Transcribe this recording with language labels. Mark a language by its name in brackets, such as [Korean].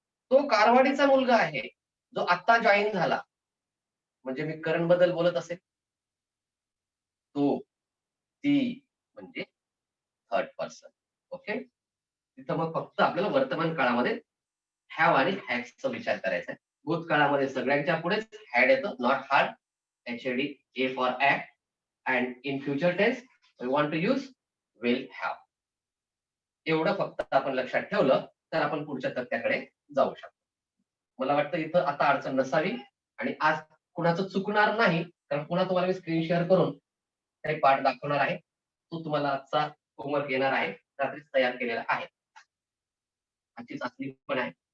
[Marathi] तो कारवाडीचा मुलगा आहे जो आता जॉईन झाला, म्हणजे मी करण बद्दल बोलत असेल. तो, ती म्हणजे थर्ड पर्सन. ओके, तिथं मग फक्त आपल्याला वर्तमान काळामध्ये हॅव आणि हॅजचा विचार करायचा आहे. भूतकाळामध्ये सगळ्यांच्या पुढेच हॅड येतं, not hard, [English] HAD, A for act, and in future tense we want to use will have. [Marathi] एवढं फक्त आपण लक्षात ठेवलं तर आपण पुढच्या तथ्याकडे जाऊ शकतो. मला वाटतं इथं आता अडचण नसावी आणि आज कुणाचं चुकणार नाही, कारण पुन्हा तुम्हाला मी स्क्रीन शेअर करून काही पाठ दाखवणार आहे. तो तुम्हाला आजचा होमवर्क येणार आहे, रात्रीच तयार केलेला आहे. आजची चाचणी पण आहे.